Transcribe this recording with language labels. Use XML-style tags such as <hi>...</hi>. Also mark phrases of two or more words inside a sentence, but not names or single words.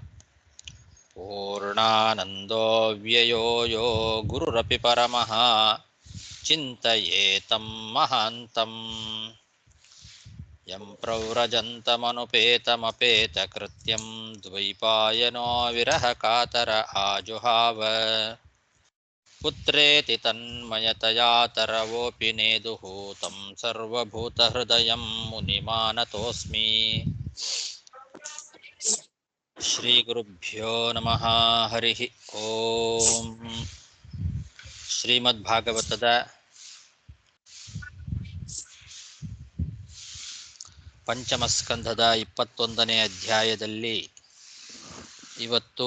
<sa>ಪೂರ್ಣಾನಂದೋ ವ್ಯಯೋ ಯೋ ಗುರುರಪಿ ಪರಮಃ ಚಿಂತಯೇತಂ ಮಹಾಂತಂ ಯಂ ಪ್ರವ್ರಜन्तಮನುಪೇತಮಪೇತಕೃತ್ಯಂ ದ್ವೈಪಾಯನೋ ವಿರಹ ಕಾತರ ಆಜುಹಾವ ಪುತ್ರೇತಿ ತನ್ಮಯತಯಾ ತರವೋಪಿ ನೇದುಃ तं ಸರ್ವಭೂತಹೃದಯಂ ಮುನಿಮಾನತೋಸ್ಮಿ. ಶ್ರೀಗುರುಭ್ಯೋ ನಮಃ. ಹರಿ ಓಂ.</sa> <kn>ಶ್ರೀಮದ್ಭಾಗವತದ ಪಂಚಮಸ್ಕಂಧದ 21ನೇ ಅಧ್ಯಾಯದಲ್ಲಿ ಇವತ್ತು</kn>